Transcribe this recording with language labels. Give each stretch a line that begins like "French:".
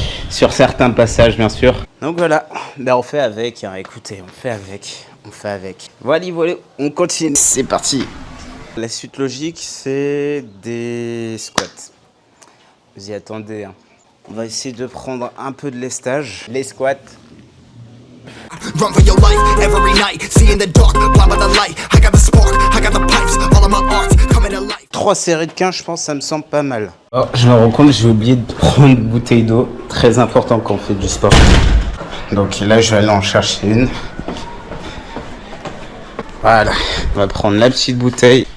French: Sur certains passages bien sûr. Donc voilà, ben on fait avec, hein. Écoutez, on fait avec. Voilà, on continue. C'est parti. La suite logique, c'est des squats. Vous y attendez, hein. On va essayer de prendre un peu de lestage. Les squats.
English: Run for your life every night, see in the dark, blind by the light. I got the spark, I got the pipes, all of my arts coming to life.
French: 3 séries de 15, je pense, ça me semble pas mal. Oh, je me rends compte, j'ai oublié de prendre une bouteille d'eau. Très important quand on fait du sport. Donc là, je vais aller en chercher une. Voilà, on va prendre la petite bouteille.